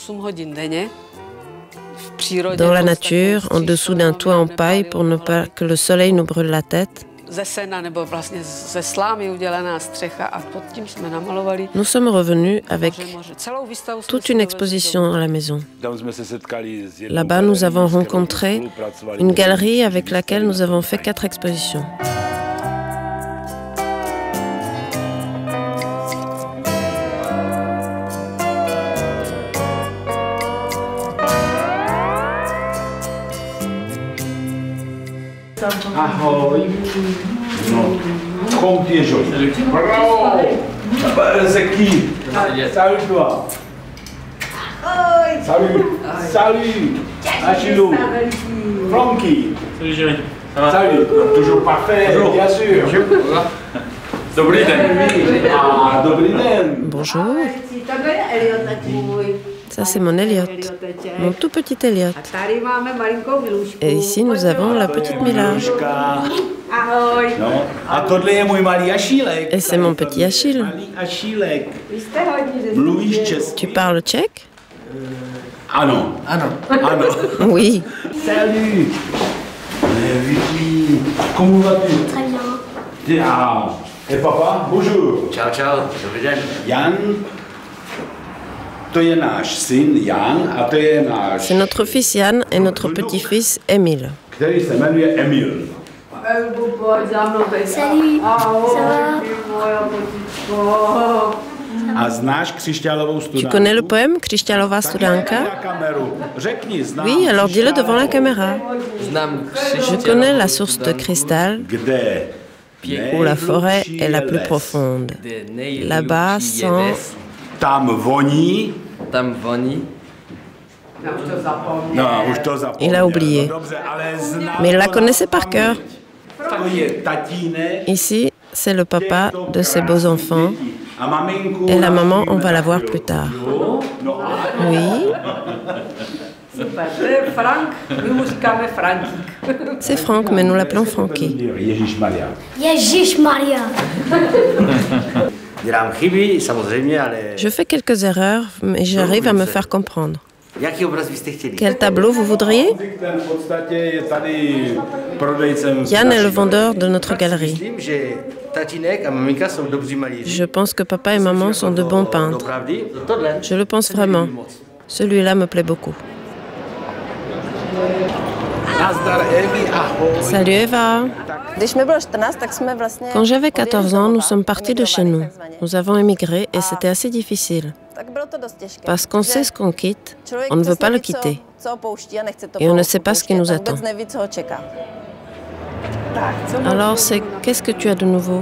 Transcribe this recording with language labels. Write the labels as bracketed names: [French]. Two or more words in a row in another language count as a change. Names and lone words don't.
[French] Dans la nature, en dessous d'un toit en paille pour ne pas que le soleil nous brûle la tête. Nous sommes revenus avec toute une exposition à la maison. Là-bas, nous avons rencontré une galerie avec laquelle nous avons fait 4 expositions. [Czech] Ahoj. No, [French] comme tu es joli. Bravo. C'est qui? Salut toi. Salut. Salut. Achilou. Franky. Salut chérie. Ça va? Salut. Toujours parfait, bonjour. Bien sûr. [Czech] Dobrý den. Ah, dobrý den. [French] Bonjour. Ça, c'est mon Elliot, mon tout petit Elliot. Et ici, nous avons la petite Mila. Et c'est mon petit Achille. Tu parles tchèque? Ah non. Ah non. Oui. Salut. Comment vas-tu? Très bien. Ah. Et papa, bonjour. [Czech] Čau, čau, dobrý den. Jan, to je náš syn Jan a to je náš... [French] C'est notre fils Jan et notre petit-fils Emile. [Czech] Který se jmenuje Emil. [French] Salut. Ça va? [Czech] A znáš Křišťálovou [French] Tu [Czech] studánku? [French] connais le poème Křišťálová studánka? [Czech] Řekni, znám. [French] Oui, alors dis-le devant la caméra. [Czech] Znám [French] Je connais la source de cristal [Czech] Kde? [French] où la forêt est la plus profonde. Là-bas, sans... [Czech] Tam voní. Tam voní. No, už to zapomněl. [French] Il a oublié. [Czech] No, dobře, ale znám [French] Mais il la [Czech] to [French] connaissait [Czech] na [French] par cœur. [Czech] paměť. To je tatínek. [French] Ici, c'est le papa de ses beaux enfants. [Czech] A maminku [French] Et la maman, on [Czech] navštívíme [French] va la voir [Czech] taky. [French] plus tard. [Czech] No a [French] Oui, c'est Franck, mais nous l'appelons Francky. [Czech] Ježišmarja. Ježišmarja. Dělám chyby, samozřejmě, ale... [French] Je fais quelques erreurs, mais j'arrive à me faire comprendre. [Czech] Jaký obraz byste chtěli? [French] Quel tableau vous voudriez? [Czech] Ten v podstatě je tady prodejcem. [French] Yann est le vendeur de notre galerie. [Czech] Myslím, že tatínek a maminka jsou dobří malíři. [French] Je pense que papa et maman sont de bons peintres. [Czech] Doopravdy? Tohle? [French] Je le pense vraiment. Celui-là me plaît beaucoup. [Czech] Nazdar, Evi, ahoj. [French] Salut Eva. Quand j'avais 14 ans, nous sommes partis de chez nous. Nous avons émigré et c'était assez difficile. Parce qu'on sait ce qu'on quitte, on ne veut pas le quitter. Et on ne sait pas ce qui nous attend. Alors, c'est qu'est-ce que tu as de nouveau?